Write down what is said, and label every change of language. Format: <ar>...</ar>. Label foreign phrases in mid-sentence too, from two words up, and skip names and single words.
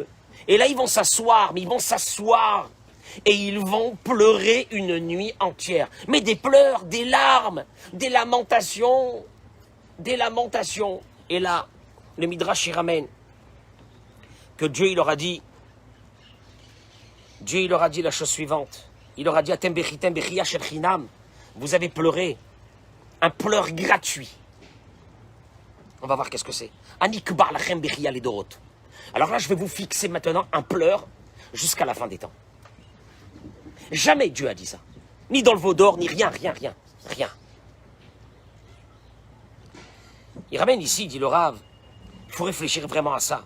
<fr>Et là ils vont s'asseoir, mais ils vont s'asseoir et ils vont pleurer une nuit entière. Mais des pleurs, des larmes, des lamentations, des lamentations. Et là, le Midrash y ramène que Dieu il leur a dit la chose suivante.</fr> <he>Il leur a dit אתם בכיתם בכיה של חינם.</he> <fr>Vous avez pleuré un pleur gratuit. On va voir qu'est-ce que c'est.</fr> <he>אני קובע לכם בכיה לדורות.</he> <fr>Alors là, je vais vous fixer maintenant un pleur jusqu'à la fin des temps. Jamais Dieu a dit ça. Ni dans le veau d'or, ni rien. Il ramène ici, dit le Rav, il faut réfléchir vraiment à ça.</fr>